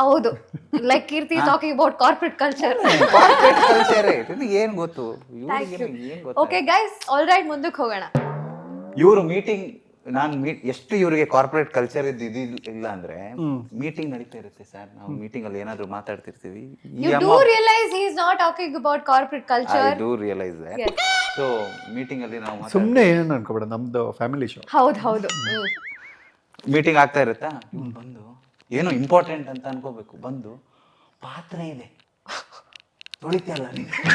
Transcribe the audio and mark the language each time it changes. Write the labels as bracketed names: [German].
[English] ಹೌದು, like Keerthi talking about corporate culture. [Kannada] Corporate culture ನಿನಗೆ ಏನು ಗೊತ್ತು? ಏನು ಗೊತ್ತು? [English] okay guys, all right, [Kannada] ಮುಂದಕ್ಕೆ ಹೋಗೋಣ. ಇವರು ಮೀಟಿಂಗ್ ಎಷ್ಟು ಇವರಿಗೆ ಕಾರ್ಪೊರೇಟ್ ಕಲ್ಚರ್ ಇಲ್ಲ ಅಂದ್ರೆ ಮೀಟಿಂಗ್ ನಡೀತಾ ಇರುತ್ತೆ ಸರ್. ನಾವು ಮೀಟಿಂಗ್ ಅಲ್ಲಿ ಏನಾದ್ರು ಮಾತಾಡ್ತಿರ್ತೀವಿ. [English] You do realize he is not talking about corporate culture. I do realize that. Yes. [Kannada] So meeting ಅಲ್ಲಿ ನಾವು ಸುಮ್ಮನೆ ಏನು ಅನ್ಕೋಬೇಡ, ನಮ್ದು ಫ್ಯಾಮಿಲಿ ಶೋ. ಹೌದು. ಮೀಟಿಂಗ್ ಆಗ್ತಾ ಇರುತ್ತಾ, ಇವ್ನು ಬಂದು ಏನೋ ಇಂಪಾರ್ಟೆಂಟ್ ಅಂತ ಅನ್ಕೋಬೇಕು, ಬಂದು ಪಾತ್ರೆ ಇದೆ ತೊಳಿತಲ್ಲ ನೀನು.